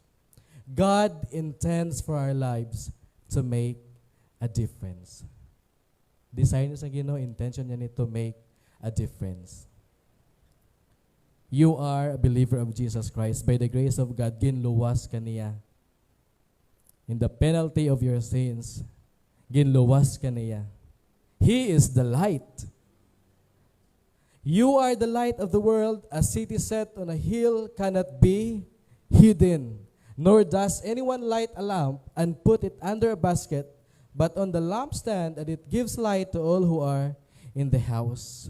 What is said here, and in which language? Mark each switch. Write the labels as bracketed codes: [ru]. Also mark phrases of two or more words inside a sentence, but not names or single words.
[en] God intends for our lives to make a difference. [hil] Desire niya sa Ginoo, intention niya ni [en] to make a difference. You are a believer of Jesus Christ. By the grace of God, [hil] ginluwas ka niya. [en] In the penalty of your sins, [hil] ginluwas ka niya. [en] He is the light. You are the light of the world. A city set on a hill cannot be hidden. Nor does anyone light a lamp and put it under a basket, but on the lampstand, and it gives light to all who are in the house.